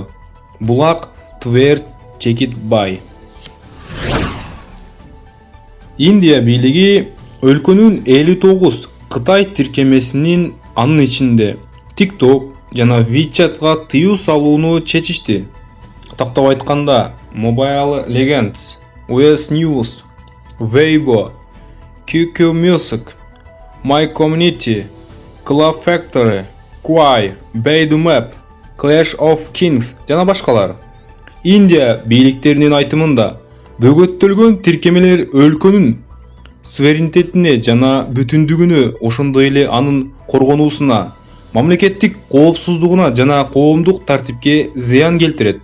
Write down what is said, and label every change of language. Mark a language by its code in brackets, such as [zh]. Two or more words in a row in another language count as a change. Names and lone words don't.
[ky] Булак Tver Check-it Buy. Индия бийлиги өлкөнүн 59 Кытай тиркемесинин, анын ичинде TikTok жана WeChat'га тыюу салууну чечишти. Тактап айтканда, Mobile Legends, US News, Weibo, QQ Music, My Community, Club Factory, Quai, Baidu Map, Clash of Kings жана башкалар. Индия бийликтеринин айтымында, бөгөттөлгөн тиркемелер өлкөнүн суверенитетине жана бүтүндүгүнө, ошондой эле анын коргонуусуна, мамлекеттик коопсуздугуна жана коомдук тартипке зыян келтирет.